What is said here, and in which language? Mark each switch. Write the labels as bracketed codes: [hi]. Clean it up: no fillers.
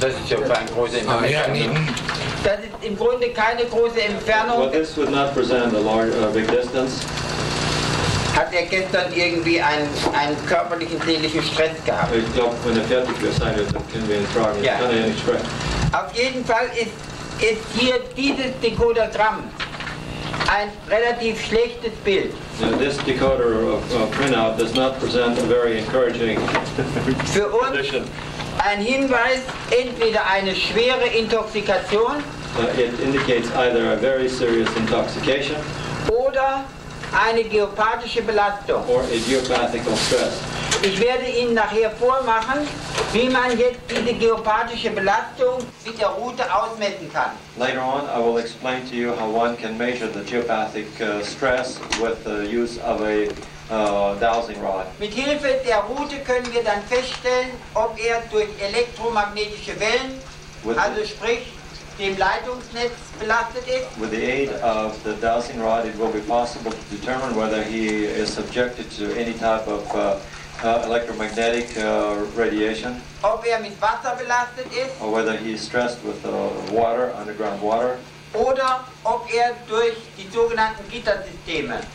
[de] Das ist schon keine große Entfernung. [en] Yeah, Needham. [de] Das ist im Grunde keine große Entfernung. [en] Well, this would not present a large, big distance. [de] Hat er gestern irgendwie einen körperlichen, seelischen Stress gehabt? Ich glaube, wenn er fertig wird, dann können wir ihn fragen. Ja. Kann er nicht sprechen. Auf jeden Fall ist hier dieses Decodergramm ein relativ schlechtes Bild. [en] Now, this decoder printout does not present a very encouraging [de] Für uns [en] condition. [de] ein Hinweis, entweder eine schwere Intoxikation [en] It indicates either a very serious intoxication [de] oder eine geopathische Belastung. [en] or idiopathical stress. [de] Ich werde Ihnen nachher vormachen, wie man jetzt diese geopathische Belastung mit der Route ausmessen kann. [en] Later on, I will explain to you how one can measure the geopathic stress with the use of a dowsing rod. [de] Mit Hilfe der Route können wir dann feststellen, ob er durch elektromagnetische Wellen, also sprich dem Leitungsnetz belastet ist. [en] With the aid of the dowsing rod, it will be possible to determine whether he is subjected to any type of electromagnetic radiation, [de] Ob er mit Wasser belastet ist [en] or whether he is stressed with water, underground water, [de] oder ob er durch die sogenannten Gittersysteme